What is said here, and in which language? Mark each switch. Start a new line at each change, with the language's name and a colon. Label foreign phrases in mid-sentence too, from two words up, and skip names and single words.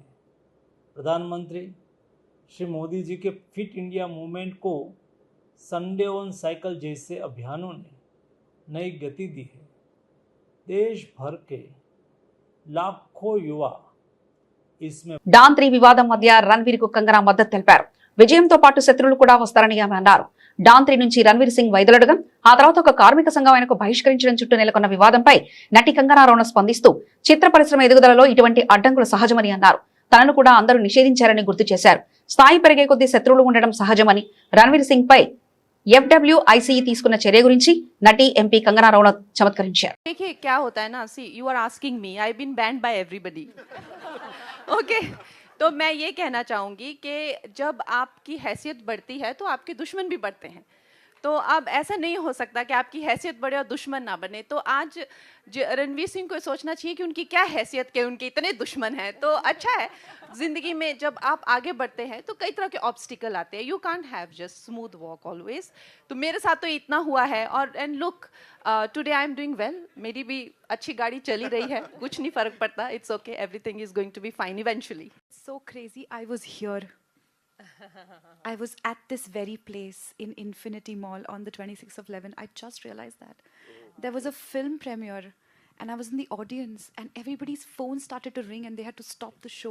Hindi: प्रधानमंत्री श्री मोदी जी के फिट इंडिया मूवमेंट को संडे ऑन साइकिल जैसे अभियानों ने नई गति दी है। देश भर के लाखों युवा इसमें
Telugu: డాన్ 3 వివాదం మధ్య రణ్వీర్ కు కంగనా మద్దతు తెలిపారు. విజయంతో పాటు శత్రువులు కూడా వస్తారని ఆమె అన్నారు. డాన్ 3 నుంచి రణ్వీర్ సింగ్ వైదొలడడం, ఆ తర్వాత ఒక కార్మిక సంఘం ఆయనకు బహిష్కరించడం చుట్టూ నెలకొన్న వివాదంపై నటి కంగనా రనౌత్ స్పందిస్తూ చిత్ర పరిశ్రమ ఎదుగుదలలో ఇటువంటి అడ్డంకులు సహజమని అన్నారు. తనను కూడా అందరూ నిషేధించారని గుర్తు చేశారు. స్థాయి పెరిగే కొద్దీ శత్రువులు ఉండడం సహజమని, రణ్వీర్ సింగ్ పై FWIC తీసుకున్న చర్య గురించి నటి ఎంపీ కంగనా రనౌత్ చమత్కరించారు.
Hindi: देखिए क्या होता है ना,
English: see you are asking me, I been banned by everybody.
Hindi: ओके, तो मैं ये कहना चाहूंगी कि जब आपकी हैसियत बढ़ती है तो आपके दुश्मन भी बढ़ते हैं। तो अब ऐसा नहीं हो सकता कि आपकी हैसियत बढ़े और दुश्मन ना बने। तो आज रणवीर सिंह को सोचना चाहिए कि उनकी क्या हैसियत के उनके इतने दुश्मन हैं। तो अच्छा है, जिंदगी में जब आप आगे बढ़ते हैं तो कई तरह के ऑब्स्टिकल आते हैं।
English: you can't have just smooth walk always.
Hindi: तो मेरे साथ तो इतना हुआ है।
English: और and look, today I am doing well.
Hindi: मेरी भी अच्छी गाड़ी चली रही है, कुछ नहीं फर्क पड़ता।
English: it's okay, everything is going to be fine eventually. So crazy, I was here. I was at this very place in Infinity Mall on the 26th of 11. I just realized that. There was a film premiere and I was in the audience and everybody's phone started to ring and they had to stop the show.